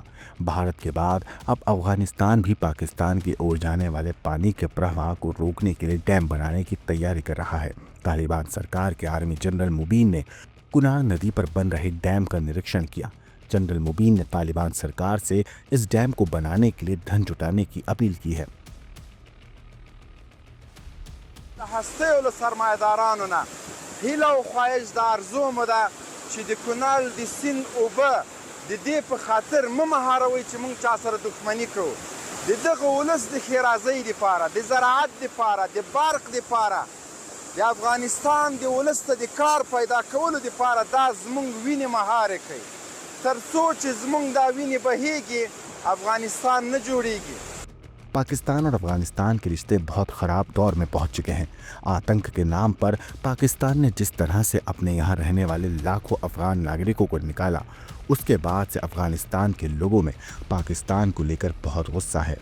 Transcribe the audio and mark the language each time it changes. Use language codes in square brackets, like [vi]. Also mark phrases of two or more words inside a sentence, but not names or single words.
[hi] भारत के बाद अब अफगानिस्तान भी पाकिस्तान की ओर जाने वाले पानी के प्रवाह को रोकने के लिए डैम बनाने की तैयारी कर रहा है। तालिबान सरकार के आर्मी जनरल मुबीन ने कुनार नदी पर बन रहे डैम का निरीक्षण किया। जनरल मुबीन ने तालिबान सरकार से इस डैम को बनाने के लिए धन जुटाने की अपील की है। [ps] چې د کونال د سیند اوبه د دې په خاطر مهاروي چې موږ چا سره دښمني کوو. د دغه ولس د ښېرازۍ دپاره، د زراعت دپاره، د برق دپاره، د افغانستان د ولس ته د کار پیدا کولو دپاره دا زموږ وینې مهارې کوي. تر څو چې زموږ دا وینې بهیږي افغانستان نه جوړیږي. [hi] पाकिस्तान और अफगानिस्तान के रिश्ते बहुत ख़राब दौर में पहुंच चुके हैं। आतंक के नाम पर पाकिस्तान ने जिस तरह से अपने यहाँ रहने वाले लाखों अफगान नागरिकों को निकाला, उसके बाद से अफगानिस्तान के लोगों में पाकिस्तान को लेकर बहुत गुस्सा है।